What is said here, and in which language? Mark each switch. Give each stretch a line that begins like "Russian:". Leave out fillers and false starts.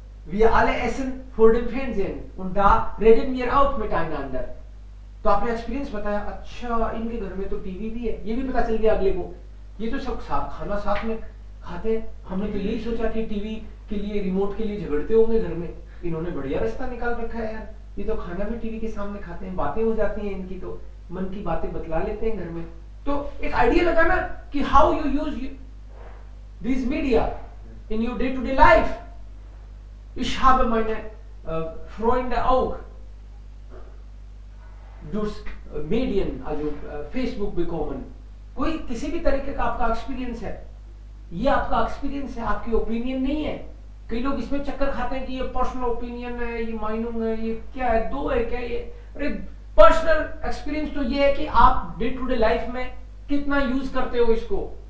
German: Wir alle essen vor dem Fernsehen und da reden wir auch miteinander.
Hindi: तो आपने experience बताया, अच्छा इनके घर में तो टीवी भी है, ये भी पता चल गया अगले को, ये तो सब खाना साथ में खाते हैं, हमने तो यही सोचा कि टीवी के लिए रिमोट के लिए झगड़ते होंगे घर में, इन्होंने बढ़िया रास्ता निकाल रखा है यार, ये तो खाना भी टीवी के सामने खाते हैं, बातें हो जाती हैं इनकी, तो मन की बातें बतला लेते हैं घर में। तो एक आइडिया लगा ना कि
English: How you use this media in your day to day life.
German: Ich habe meine Freunde auch durch Medien, also Facebook bekommen।
Hindi: कोई किसी भी तरीके का आपका एक्सपीरियंस है, ये आपका एक्सपीरियंस है, आपकी ओपिनियन नहीं है। कई लोग इसमें चक्कर खाते हैं कि ये पर्सनल ओपिनियन है, ये माइनिंग है, ये क्या है, दो है क्या ये। अरे पर्सनल एक्सपीरियंस तो ये है कि आप डे टू डे लाइफ में कितना यूज करते हो इसको।